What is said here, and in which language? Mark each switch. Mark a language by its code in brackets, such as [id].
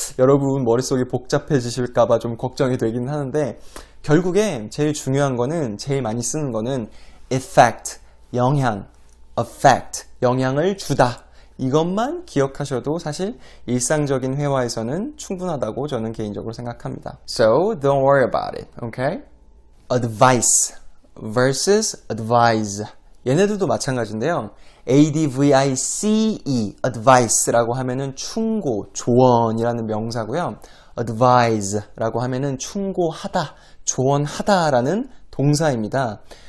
[ko] 여러분 머릿속이 복잡해지실까봐 좀 걱정이 되긴 하는데 결국에 제일 중요한 거는 제일 많이 쓰는 거는 effect, 영향, affect, 영향을 주다. 이것만 기억하셔도 사실 일상적인 회화에서는 충분하다고 저는 개인적으로 생각합니다. [en] So don't worry about it, okay? Advice versus advise. [ko] 얘네들도 마찬가지인데요. advice, advice라고 하면은 충고, 조언이라는 명사고요. advise라고 하면은 충고하다, 조언하다라는 동사입니다.